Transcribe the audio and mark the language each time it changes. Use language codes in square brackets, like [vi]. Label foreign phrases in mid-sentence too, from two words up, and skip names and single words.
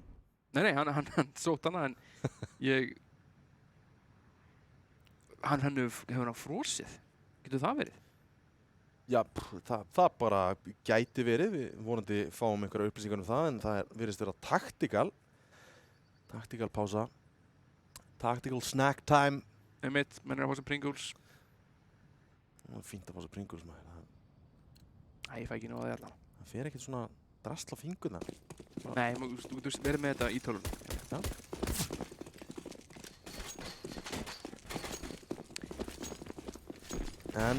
[is] Nei, hann sótt hana, en hann hefur hann frosið. Getur það verið? Já, það bara gæti verið. Við vonandi fáum einhverja upplýsingar það, en það virðist vera tactical pása. [en] Tactical snack time. [is] Menn að fá sér Pringles. Það fínt að fá sér Pringles, maður. Æ, ég fæ ekki nóg að það allan. Það fer ekkert svona drasl á fingurna. Nei, þú getur verið með þetta í tölunum. Já. En